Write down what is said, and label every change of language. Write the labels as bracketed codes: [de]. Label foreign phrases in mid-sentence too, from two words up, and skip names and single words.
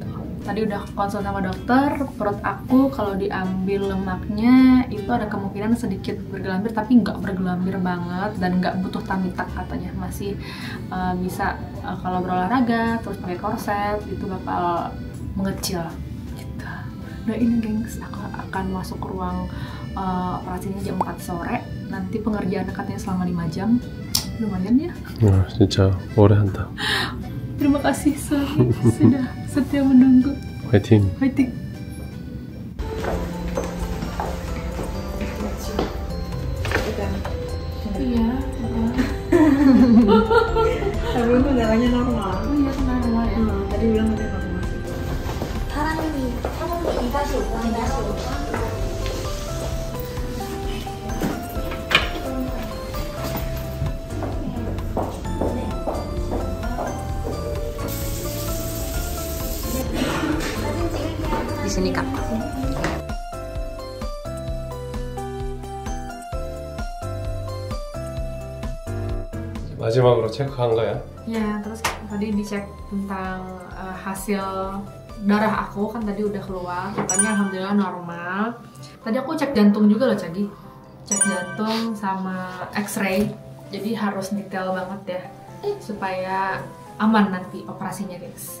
[id] Tadi udah konsul sama dokter, perut aku kalau diambil lemaknya itu ada kemungkinan sedikit bergelambir tapi nggak bergelambir banget dan nggak butuh [en] tummy tuck [id] katanya, masih bisa kalau berolahraga terus pakai korset itu bakal mengecil gitu. Nah ini gengs, aku akan masuk ke ruang operasinya jam 4 sore, nanti pengerjaannya katanya selama 5 jam, lumayan ya. [ko] 와 진짜 오래 한다. [id] Terima kasih sudah setia menunggu. [ko] 화이팅. [id] Fighting. Iya. Tapi itu darahnya normal. Oh iya normal ya. Tadi bilang katanya normal. 사랑니 이가시 오가 이가시 오가 Di sini kak. [ko] 마지막으로 체크한 거야? [id] Ya terus tadi dicek tentang hasil darah aku kan tadi udah keluar, katanya alhamdulillah normal. Tadi aku cek jantung juga loh Cagi, cek jantung sama X-ray. Jadi harus detail banget ya supaya aman nanti operasinya guys.